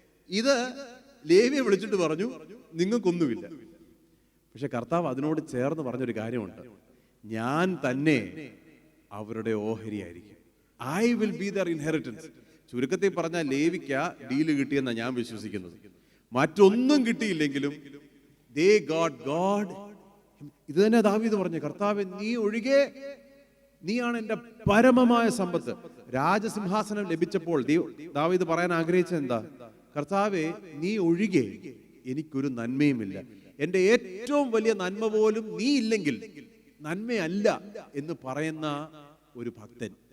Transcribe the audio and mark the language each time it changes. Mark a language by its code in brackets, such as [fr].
[ml] ഇത് ലേവിയെ വിളിച്ചിട്ട് പറഞ്ഞു നിങ്ങൾക്കൊന്നുമില്ല. പക്ഷെ കർത്താവ് അതിനോട് ചേർന്ന് പറഞ്ഞൊരു കാര്യമുണ്ട്, ഞാൻ തന്നെ അവരുടെ ഓഹരിയായിരിക്കും. [en] I will be their inheritance. [ml] ചുരുക്കത്തിൽ പറഞ്ഞാൽ ലേവിക്ക ഡീല് കിട്ടിയെന്നാണ് ഞാൻ വിശ്വസിക്കുന്നത്. മറ്റൊന്നും കിട്ടിയില്ലെങ്കിലും [en] they got God. [ml] ഇത് തന്നെ ദാവീദ് പറഞ്ഞു, കർത്താവേ നീ ഒഴികെ, നീയാണ് എൻ്റെ പരമമായ സമ്പത്ത്. രാജസിംഹാസനം ലഭിച്ചപ്പോൾ ദാവീദ് പറയാൻ ആഗ്രഹിച്ചത് എന്താ? കർത്താവേ നീ ഒഴികെ എനിക്കൊരു നന്മയുമില്ല. എൻ്റെ ഏറ്റവും വലിയ നന്മ പോലും നീ ഇല്ലെങ്കിൽ നന്മയല്ല എന്ന് പറയുന്ന ഒരു ഭക്തൻ.